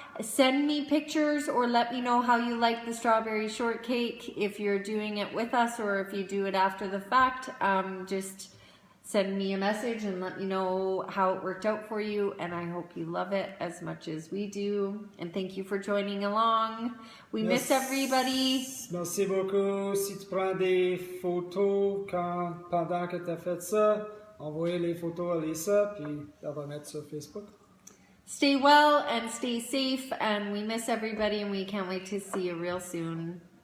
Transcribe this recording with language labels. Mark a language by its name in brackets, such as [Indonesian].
[English] Send me pictures or let me know how you like the strawberry shortcake. If you're doing it with us or if you do it after the fact, just send me a message and let me know how it worked out for you. And I hope you love it as much as we do. And thank you for joining along. We miss everybody. [French] Merci beaucoup. Si tu prends des photos pendant que tu as fait ça, envoyez les photos à Lisa, puis elle va mettre sur Facebook. [English] Stay well and stay safe. And we miss everybody and we can't wait to see you real soon.